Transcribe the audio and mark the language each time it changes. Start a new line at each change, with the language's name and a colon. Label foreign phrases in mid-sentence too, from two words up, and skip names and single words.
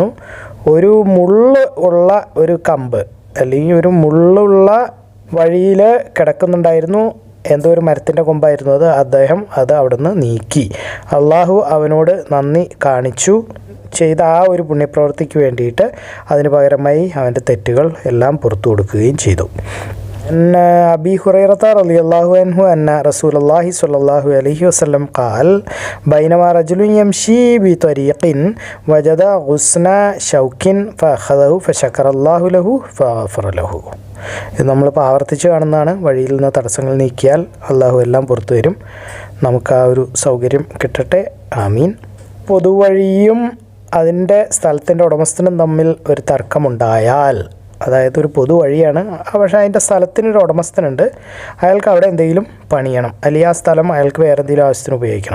Malayalam: ഒരു മുള്ള് ഉള്ള ഒരു കമ്പ് അല്ലെങ്കിൽ ഒരു മുള്ളുള്ള വഴിയിൽ കിടക്കുന്നുണ്ടായിരുന്നു. എന്തോ ഒരു മരത്തിൻ്റെ കൊമ്പായിരുന്നു അത്. അദ്ദേഹം അത് അവിടുന്ന് നീക്കി. അള്ളാഹു അവനോട് നന്ദി കാണിച്ചു ചെയ്ത ആ ഒരു പുണ്യപ്രവൃത്തിക്ക് വേണ്ടിയിട്ട് അതിന് പകരമായി അവൻ്റെ തെറ്റുകൾ എല്ലാം പുറത്തു കൊടുക്കുകയും ചെയ്തു.
Arabic: أبي هريرة رضي الله عنه أن رسول الله صلى الله عليه وسلم قال بينما رجل يمشي بطريق وجد غصن شوك فأخذه فشكر الله له فغفر له.
Malayalam: ഇത് നമ്മളിപ്പോൾ ആവർത്തിച്ച് കാണുന്നതാണ്. വഴിയിൽ നിന്ന് തടസ്സങ്ങൾ നീക്കിയാൽ അള്ളാഹു എല്ലാം പുറത്തു വരും. നമുക്ക് ആ ഒരു സൗകര്യം കിട്ടട്ടെ, ആമീൻ. പൊതുവഴിയും അതിൻ്റെ സ്ഥലത്തിൻ്റെ ഉടമസ്ഥനും തമ്മിൽ ഒരു തർക്കമുണ്ടായാൽ, അതായത് ഒരു പൊതുവഴിയാണ്, പക്ഷേ അതിൻ്റെ സ്ഥലത്തിനൊരു ഉടമസ്ഥനുണ്ട്, അയാൾക്ക് അവിടെ എന്തെങ്കിലും പണിയണം, അല്ലെങ്കിൽ ആ സ്ഥലം അയാൾക്ക് വേറെ എന്തെങ്കിലും ആവശ്യത്തിന് ഉപയോഗിക്കണം.